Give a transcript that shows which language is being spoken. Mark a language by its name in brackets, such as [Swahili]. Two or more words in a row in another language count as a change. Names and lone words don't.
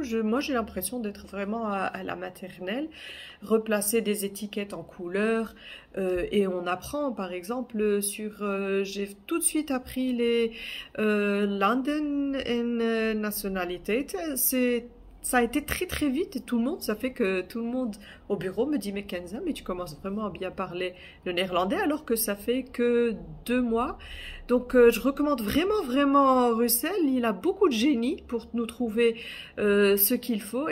[French] Moi, j'ai l'impression d'être vraiment à la maternelle, replacer des étiquettes en couleurs et on apprend, par exemple, j'ai tout de suite appris les [Dutch] landen en nationaliteiten. [French] Ça a été très très vite et ça fait que tout le monde au bureau me dit mais Kenza, mais tu commences vraiment à bien parler le néerlandais alors que ça fait que 2 mois. Donc je recommande vraiment Russell, il a beaucoup de génie pour nous trouver ce qu'il faut.